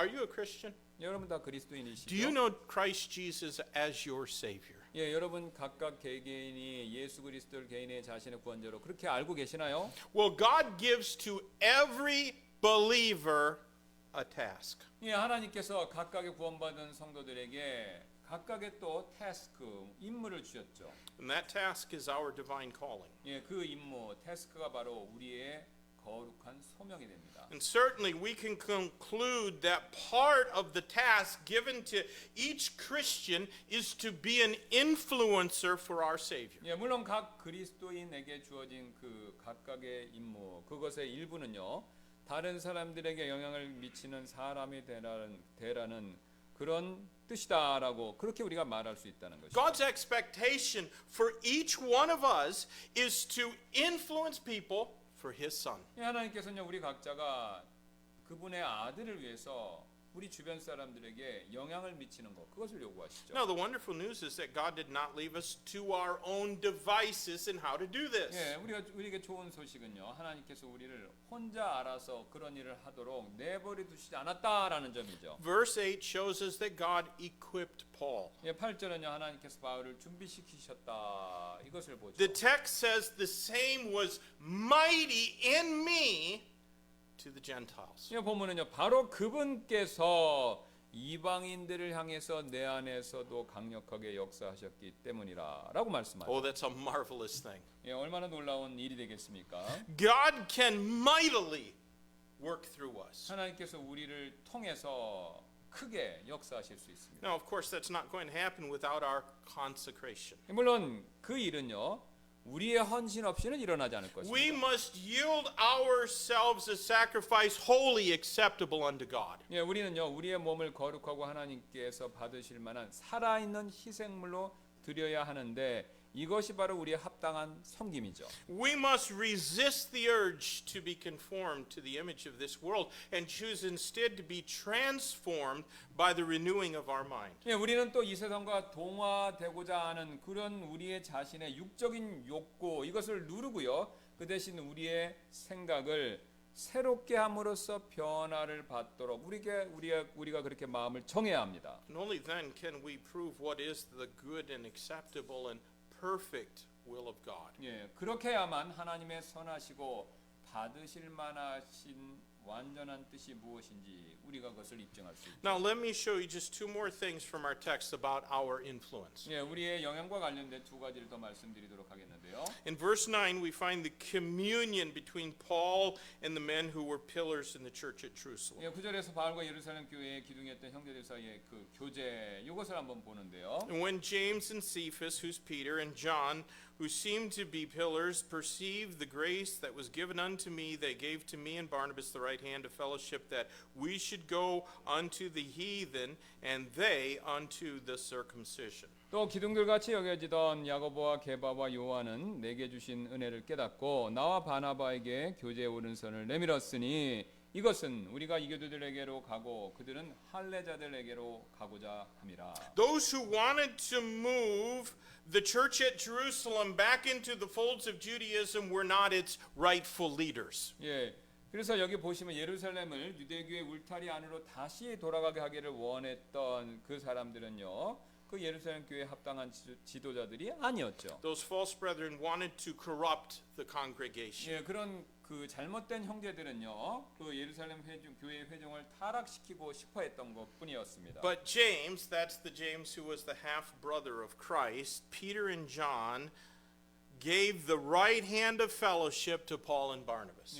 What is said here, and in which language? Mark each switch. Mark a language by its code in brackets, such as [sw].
[en] Are you a Christian? [ko] 여러분 다 [en] Do you [ko] 그리스도인이시죠? [en] know Christ Jesus as your Savior? [ko] 예, 여러분 각각 개개인이 예수 그리스도를 개인의 자신의 구원자로 그렇게 알고 계시나요? [en] Well, God gives to every believer a task. [ko] 예, 하나님께서 각각의 구원받은 성도들에게 각각의 또 태스크, 임무를 주셨죠. [en] And that task is our divine calling. [ko] 예, 그 임무, 태스크가 바로 우리의 거룩한 소명이 됩니다. [en] And certainly we can conclude that part of the task given to each Christian is to be an influencer for our Savior. [ko] 예, 물론 각 그리스도인에게 주어진 그 각각의 임무, 그것의 일부는요. 다른 사람들에게 영향을 미치는 사람이 되라는 그런 뜻이다라고 그렇게 우리가 말할 수 있다는 것이죠. [en] God's expectation for each one of us is to influence people for His Son. [ko] 예, 하나님께서는요 우리 각자가 그분의 아들을 위해서 우리 주변 사람들에게 영향을 미치는 것 그것을 요구하시죠. [en] Now, the wonderful news is that God did not leave us to our own devices in how to do this. [ko] 예, 우리에게 좋은 소식은요 하나님께서 우리를 혼자 알아서 그런 일을 하도록 내버려 두시지 않았다라는 점이죠. [en] Verse 8 shows us that God equipped Paul. [ko] 예, 8절은요 하나님께서 바울을 준비시키셨다 이것을 보죠. [en] The text says the same was mighty in me to the Gentiles. [ko] 이 보면은요 바로 그분께서 이방인들을 향해서 내 안에서도 강력하게 역사하셨기 때문이라라고 말씀하죠. [en] Oh, that's a marvelous thing. [ko] 예, 얼마나 놀라운 일이 되겠습니까? [en] God can mightily work through us. [ko] 하나님께서 우리를 통해서 크게 역사하실 수 있습니다. [en] Now, of course, that's not going to happen without our consecration. [ko] 물론 그 일은요 우리의 헌신 없이는 일어나지 않을 [en] We [ko] 것입니다. [en] must yield ourselves as sacrifice wholly acceptable unto God. [ko] 예, 우리는요 우리의 몸을 거룩하고 하나님께서 받으실 만한 살아있는 희생물로 드려야 하는데 이것이 바로 우리의 합당한 섬김이죠. [en] We must resist the urge to be conformed to the image of this world and choose instead to be transformed by the renewing of our mind. [ko] 예, 우리는 또 이 세상과 동화되고자 하는 그런 우리의 자신의 육적인 욕구 이것을 누르고요. 그 대신 우리의 생각을 새롭게 함으로써 변화를 받도록 우리가 그렇게 마음을 정해야 합니다. [en] And only then can we prove what is the good and acceptable and perfect will of God. [ko] 예, 그렇게 해야만 하나님의 선하시고 받으실 만하신 완전한 뜻이 무엇인지 우리가 그것을 입증할 수 있습니다. [en] Now let me show you just two more things from our text about our influence. [ko] 예, 우리의 영향과 관련된 두 가지를 더 말씀드리도록 하겠는데요. [en] In verse 9 we find the communion between Paul and the men who were pillars in the church at Jerusalem. [ko] 예, 9절에서 바울과 예루살렘 교회의 기둥이었던 형제들 사이의 그 교제 이것을 한번 보는데요. [en] And when James and Cephas, who's Peter, and John, who seemed to be pillars, perceived the grace that was given unto me, they gave to me and Barnabas the right hand of fellowship, that we should go unto the heathen, and they unto the circumcision. [ko] 또 기둥들같이 여겨지던 야고보와 게바와 요한은 내게 주신 은혜를 깨닫고 나와 바나바에게 교제의 오른손을 내밀었으니 이것은 우리가 이교도들에게로 가고 그들은 할례자들에게로 가고자 함이라. [en] Those who wanted to move the church at Jerusalem back into the folds of Judaism were not its rightful leaders. [ko] 예. 그래서 여기 보시면 예루살렘을 유대교의 울타리 안으로 다시 돌아가게 하기를 원했던 그 사람들은요. 그 예루살렘 교회에 합당한 지도자들이 아니었죠. [en] Those false brethren wanted to corrupt the congregation. [ko] 예, 그런 그 잘못된 형제들은요, 그 예루살렘 교회 회중을 타락시키고 싶어했던 것뿐이었습니다. [en] But James, that's the James who was the half brother of Christ, Peter and John gave the right hand of fellowship to Paul and Barnabas.